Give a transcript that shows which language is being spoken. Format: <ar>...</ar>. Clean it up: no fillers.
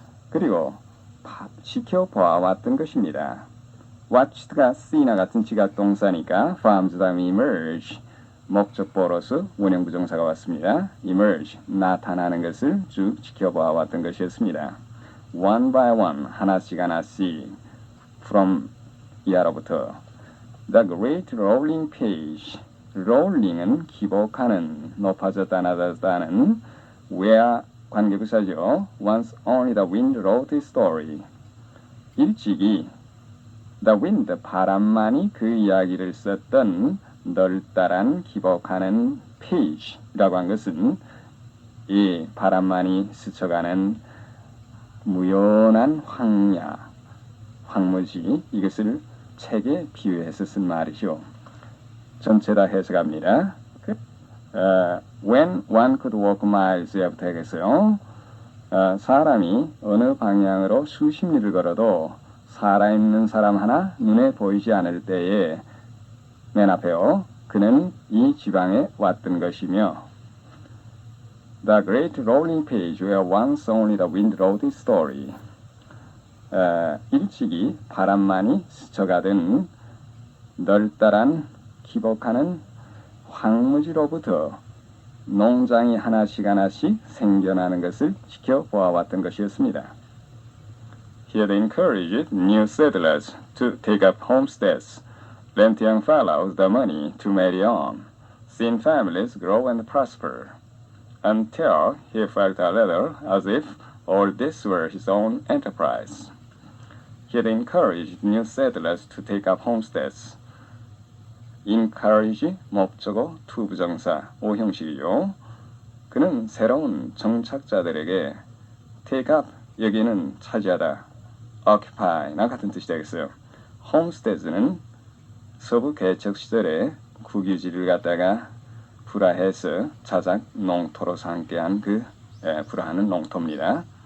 <ko>그리고 지켜보아왔던 것입니다. watched가 see나 같은 지각동사니까 from 다음에 emerge 목적보로서 원형부정사가 왔습니다. emerge 나타나는 것을 쭉 지켜보아왔던 것이었습니다.</ko> <en>one by one</en> <ko>하나씩 from 이하로부터</ko> <en>the great rolling page</en> <ko>rolling은 기복하는 높아졌다 낮아졌다는 where 관계부사죠.</ko> <en>once only the wind wrote the story</en> <ko>일찍이 the wind 바람만이 그 이야기를 썼던 널따란 기복하는 page라고 한 것은 이 바람만이 스쳐가는 무연한 황야, 황무지 이것을 책에 비유해서 쓴 말이죠. 전체 다 해석합니다.</ko> <en>When one could walk miles</en> <ko>부터 하겠어요. 사람이 어느 방향으로 수십 리를 걸어도 살아있는 사람 하나 눈에 보이지 않을 때에 맨 앞에요. 그는 이 지방에 왔던 것이며</ko> <en>The great rolling page where once only the wind wrote the story</en> <ko>일찍이 바람만이 스쳐가던 널따란 기복하는 황무지로부터 농장이 하나씩 생겨나는 것을 지켜보아왔던 것이었습니다.</ko> <en>Here they encouraged new settlers to take up homesteads, lent young fellows the money to marry on, seen families grow and prosper, until he felt a little as if all this were his own enterprise. He had encouraged new settlers to take up homesteads.</en> <ko>encourage 목적어 투부정사 5형식이요. 그는 새로운 정착자들에게 take up 여기는 차지하다 occupy나 같은 뜻이 되겠어요. homesteads는 서부 개척 시절에 국유지를 갖다가 불화해서 자작 농토로서 함께한 불화하는 농토입니다.</ko>